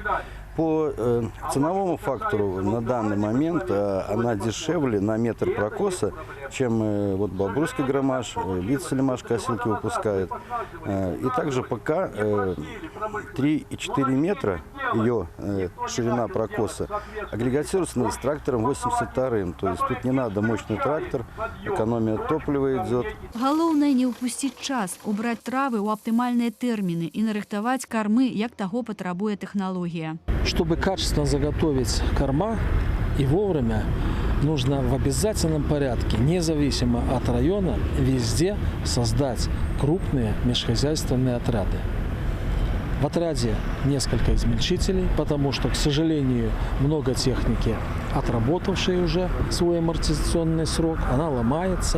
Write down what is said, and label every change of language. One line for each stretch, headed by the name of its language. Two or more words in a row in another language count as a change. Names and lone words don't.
Russian: По ценовому фактору на данный момент она дешевле на метр прокоса, чем вот Бобруйский громаш, Вицелемаш косилки выпускает. И также пока 3,4 метра ее ширина прокоса агрегатируется с трактором 82-м. То есть тут не надо мощный трактор, экономия топлива идет.
Belarusian: Галоўнае не ўпусціць час, убраць травы ў аптымальныя тэрміны і нарыхтаваць кармы, як таго патрабуе тэхналогія.
Russian: Чтобы качественно заготовить корма и вовремя, нужно в обязательном порядке, независимо от района, везде создать крупные межхозяйственные отряды. В отряде несколько измельчителей, потому что, к сожалению, много техники, отработавшей уже свой амортизационный срок, она ломается.